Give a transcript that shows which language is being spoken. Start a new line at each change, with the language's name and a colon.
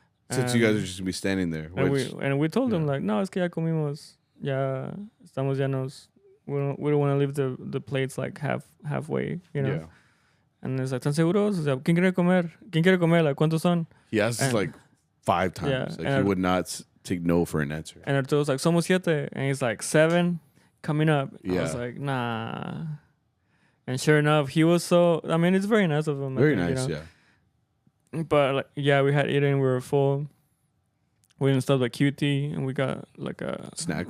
English: Since you guys are just gonna be standing there. And we told them like,
Spanish: no, es que ya comimos, ya estamos llenos.
English: We don't want to leave the plates like halfway, you know. Yeah. And it's like,
Spanish: ¿están seguros? O sea, ¿quién quiere comer? ¿Quién quiere comer? Like, ¿cuántos son?
English: He asked us like 5 times. Yeah, like he would not take no for an answer. And Arturo's like,
Spanish: somos 7.
English: And he's like, 7 coming up. Yeah. I was like, nah. And sure enough, he was so, I mean, it's very nice of him. Very nice, you know? Yeah. But like, yeah, we had eaten, we were full. We didn't stop at QT, and we got like a snack.